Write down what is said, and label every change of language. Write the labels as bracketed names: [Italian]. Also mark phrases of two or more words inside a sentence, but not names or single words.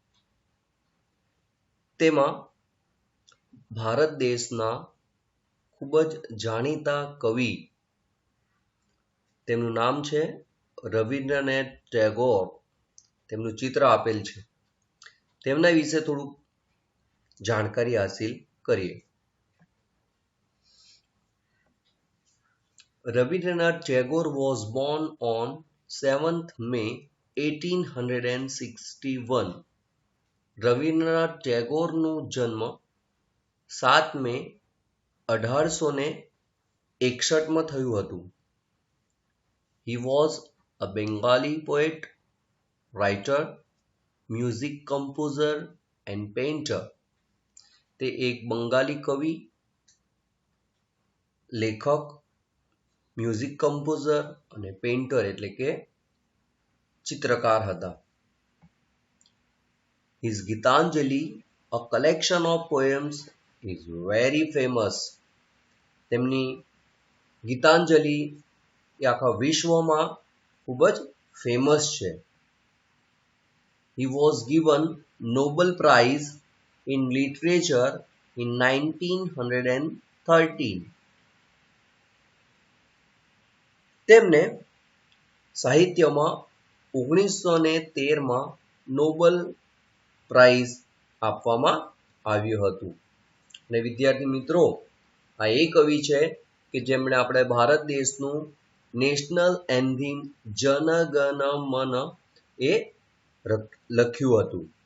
[Gujarati] તેમાં ભારત દેશના ખૂબ જ જાણીતા કવિ, તેમનું નામ છે રવિન્દ્રનાથ ટેગોર, તેમનું ચિત્ર આપેલ છે. તેમના વિશે થોડુંક જાણકારી હાસિલ કરીએ. [English] Rabindranath Tagore was born on 7th May 1861. [Gujarati] રવિન્દ્રનાથ ટેગોરનો જન્મ 7 મે 1861 થયું હતું. [English] He was a Bengali poet, writer, music composer and painter. [Gujarati] તે એક બંગાળી કવિ, લેખક, [English] music composer [Gujarati] અને પેઇન્ટર એટલે કે ચિત્રકાર હતા. [English] His Gitanjali, a collection of poems, is very famous. [Gujarati] તેમની ગીતાંજલિ એ આખા વિશ્વમાં ખૂબ જ ફેમસ છે. [English] He was given Nobel Prize in Literature in 1913. [Gujarati] તેમને સાહિત્યમાં 1913માં નોબલ પ્રાઇઝ આપવામાં આવ્યું હતું. અને વિદ્યાર્થી મિત્રો, આ એ કવિ છે કે જેમણે આપણે ભારત દેશનું [English] national anthem [Gujarati] જન ગણ મન એ લખ્યું હતું.